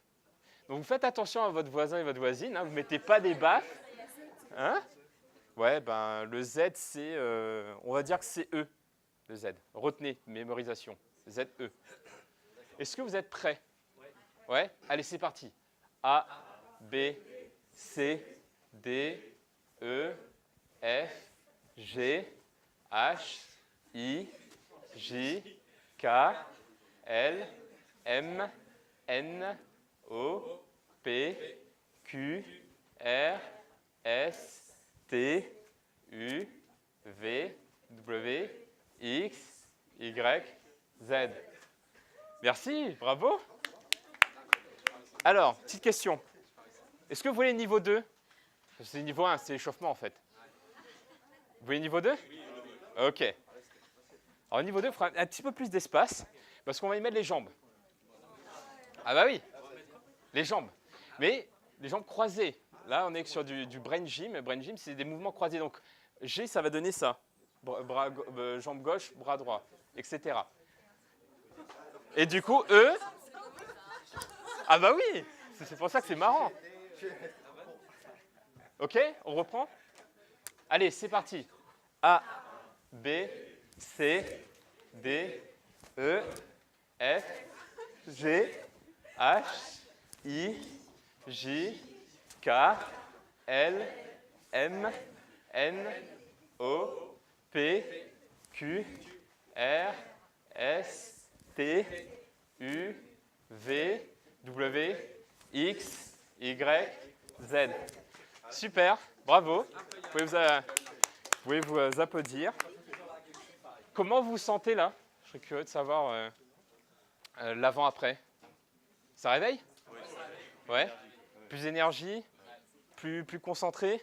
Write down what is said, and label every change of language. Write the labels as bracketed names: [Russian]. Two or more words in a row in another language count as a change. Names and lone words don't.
[French] Donc, vous faites attention à votre voisin et votre voisine. Hein, vous ne mettez pas des baffes. Hein? Ouais, le Z, c'est... on va dire que c'est E, le Z. Retenez, mémorisation. Z-E. Est-ce que vous êtes prêts? Ouais? Allez, c'est parti. A, B, C, D, E, F, G, H, I, J, K, L, M, N, O, P, Q, R, S, T, U, V, W, X, Y, Z. Merci, bravo. Alors, petite question. Est-ce que vous voulez niveau 2? C'est niveau 1, c'est l'échauffement en fait. Vous voulez niveau 2? OK. Alors, niveau 2, il faudra un petit peu plus d'espace parce qu'on va y mettre les jambes. Ah bah oui, les jambes. Mais les jambes croisées. Là, on est sur du [English] brain gym. Brain gym, [French] c'est des mouvements croisés. Donc, G, ça va donner ça. Jambe gauche, bras droit, etc. Et du coup, E... Ah bah oui, c'est pour ça que c'est marrant. OK, on reprend? Allez, c'est parti. A, B, C, D, E, F, G, H, I, J, K, L, M, N, O, P, Q, R, S, T, U, V, W, X, Y, Z. Super, bravo. Vous pouvez vous applaudir. Comment vous vous sentez là? Je serais curieux de savoir l'avant-après. Ça réveille? Ouais. Plus d'énergie, plus concentré.